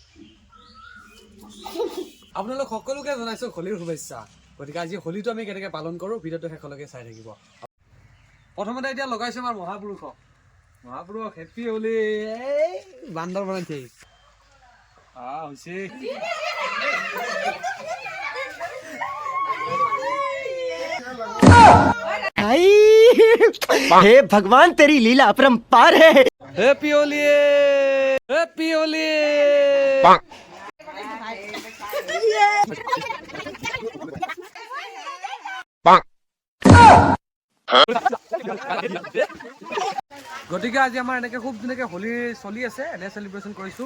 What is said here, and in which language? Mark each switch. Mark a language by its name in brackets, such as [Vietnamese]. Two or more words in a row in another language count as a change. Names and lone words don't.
[Assamese] আপোনালোক সকলোকে জনাইছো হোলীৰ শুভেচ্ছা। গতিকে আজি হোলীটো আমি কেনেকৈ পালন কৰোঁ ভিডিঅ'টো শেষলৈকে চাই থাকিব। প্ৰথমতে এতিয়া লগাইছো আমাৰ মহাপুৰুষ [English] Happy Holi. [Assamese] বান্দৰ বনাইছে হৈছে [Hindi] हे भगवान तेरी लीला अपरंपार है। [English] Happy Holi Happy Holi. [Assamese] গতিকে আজি আমাৰ এনেকৈ খুব ধুনীয়াকৈ হোলী চলি আছে, এনে চেলিব্ৰেশ্যন কৰিছোঁ।